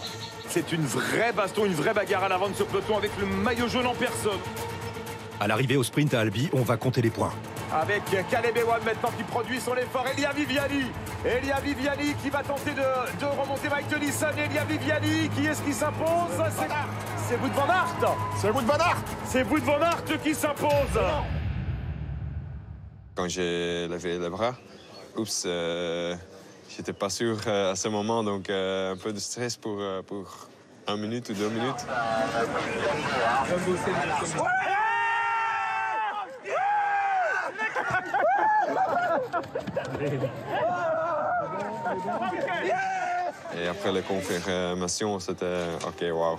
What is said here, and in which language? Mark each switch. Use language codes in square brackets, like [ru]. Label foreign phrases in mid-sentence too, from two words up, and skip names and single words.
[fr] C'est une vraie baston, une vraie bagarre à l'avant de ce peloton avec le maillot jaune en personne. À l'arrivée au sprint à Albi, on va compter les points. Avec Groenewegen maintenant qui produit son effort. Elia Viviani qui va tenter de remonter Mike Tennyson. Elia Viviani, qui est-ce qui s'impose? c'est Wout van Aert. C'est Wout van Aert. C'est Wout van Aert qui s'impose. Quand j'ai levé les bras, oups, j'étais pas sûr à ce moment, donc un peu de stress pour 1 minute ou 2 minutes. Et après la confirmation, c'était OK, waouh.